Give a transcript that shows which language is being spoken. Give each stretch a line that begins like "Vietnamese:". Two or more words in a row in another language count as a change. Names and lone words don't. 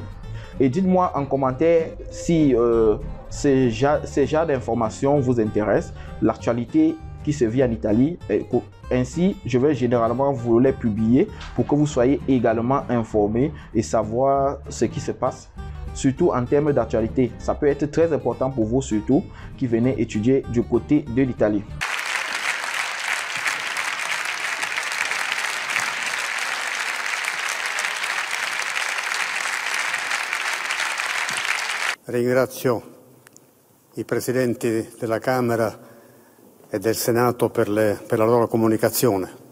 French: Et dites-moi en commentaire si ces genres d'informations vous intéressent, l'actualité qui se vit en Italie. Ainsi, je vais généralement vous les publier pour que vous soyez également informés et savoir ce qui se passe, surtout en termes d'actualité. Ça peut être très important pour vous, surtout qui venez étudier du côté de l'Italie.
Italian: Ringrazio i presidenti della Camera e del Senato per la loro comunicazione.